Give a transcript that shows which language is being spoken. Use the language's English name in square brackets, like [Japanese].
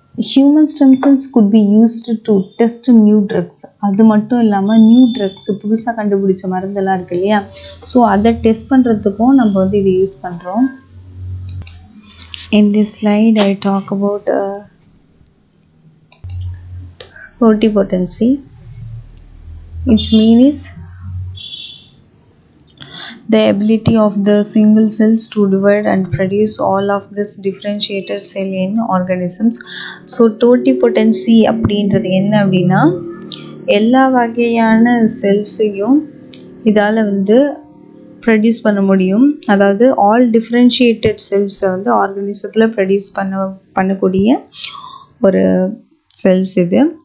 [English] Human stem cells could be used to test new drugs. [Tamil] அது மட்டும் இல்லாமல் new drugs, புதுசாக கண்டுபிடிச்ச மருந்தெல்லாம் இருக்கு இல்லையா, ஸோ அதை டெஸ்ட் பண்ணுறதுக்கும் நம்ம வந்து இதை யூஸ் பண்ணுறோம். [English] In this slide I talk about totipotency. Its meaning is the ability of the single cells to divide and produce all of this differentiated cell in organisms. [Tamil] So totipotency அப்படின்றது என்ன அப்படின்னா, எல்லா வகையான செல்ஸையும் இதால் வந்து ப்ரொடியூஸ் பண்ண முடியும். அதாவது ஆல் டிஃப்ரென்ஷியேட்டட் செல்ஸை வந்து ஆர்கனிசத்தில் ப்ரொடியூஸ் பண்ணக்கூடிய ஒரு செல்ஸ் இது.